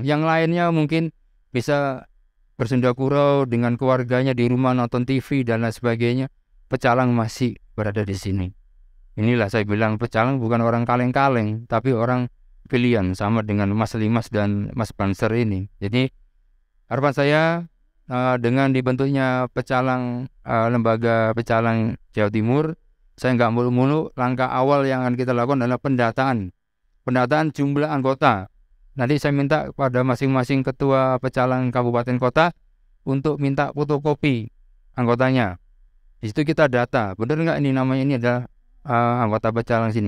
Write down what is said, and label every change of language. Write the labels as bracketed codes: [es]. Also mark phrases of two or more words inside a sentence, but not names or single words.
[id] Yang lainnya mungkin bisa bersenda gurau dengan keluarganya di rumah nonton TV dan lain sebagainya. Pecalang masih berada di sini. Inilah saya bilang pecalang bukan orang kaleng-kaleng, tapi orang pilihan, sama dengan Mas Limas dan Mas Banser ini. Jadi harapan saya dengan dibentuknya pecalang, lembaga pecalang Jawa Timur, saya nggak mulu-mulu. Langkah awal yang akan kita lakukan adalah pendataan jumlah anggota. Nanti saya minta kepada masing-masing ketua pecalang kabupaten kota untuk minta fotokopi anggotanya. Di situ kita data, benar nggak ini namanya ini adalah anggota pecalang sini.